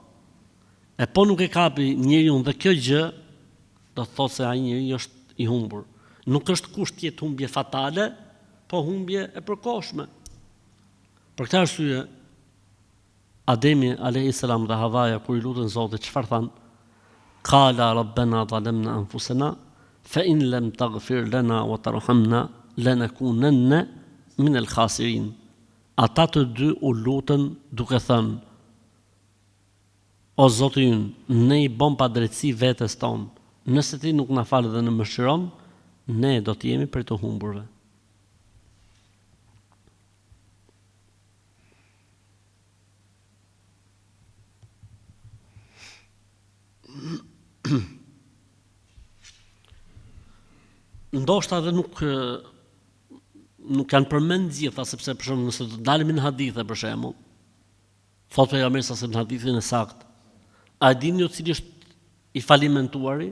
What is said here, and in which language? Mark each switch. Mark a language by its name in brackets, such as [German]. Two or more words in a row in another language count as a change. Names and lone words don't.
[Albanian] E po nuk e kapi njeriu dhe kjo gjë, do të thotë se ai njeriu është i humbur. Nuk është kusht të jetë humbje fatale, po humbje e përkohshme. Për këtë arsye, Ademi [Arabic] عليه السلام [Albanian] dhe Havaja kur i lutën Zotit, çfarë thanë? [Arabic] قالا ربنا ظلمنا أنفسنا وإن لم تغفر لنا وترحمنا لنكونن من الخاسرين. [Albanian] Ata të dy u lutën duke thënë: o Zoti ynë, ne i bëm pa drejtësi vetes tonë. Nëse ti nuk na fal dhe në mëshiron, ne do të jemi për të humburve. Ndoshta edhe nuk janë përmend gjitha, sepse për shembull nëse do dalim në hadithe për shembull, thotë pejgamberi sa në hadithin e saktë, a dini ju cili është i falimentuari?